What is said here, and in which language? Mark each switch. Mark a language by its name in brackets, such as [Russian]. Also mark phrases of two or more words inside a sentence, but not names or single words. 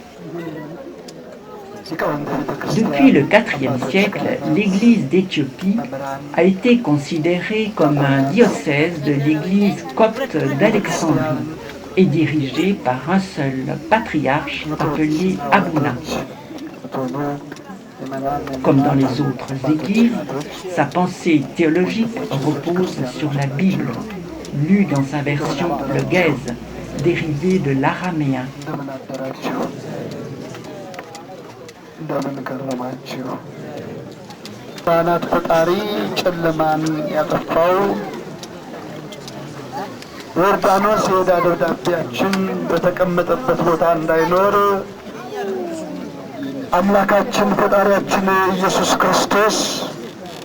[French] Depuis le IVe siècle, l'Église d'Éthiopie a été considérée comme un diocèse de l'Église copte d'Alexandrie et dirigée par un seul patriarche appelé Abouna. Comme dans les autres églises, sa pensée théologique repose sur la Bible, lue dans sa version le Gèse, dérivée de l'araméen. [Amharic] ዮርዳኖስ የዕዳ ደብዳቤያችን በተቀመጠበት ቦታ እንዳይኖር አምላካችን ፈጣሪያችን ኢየሱስ ክርስቶስ ላይሞት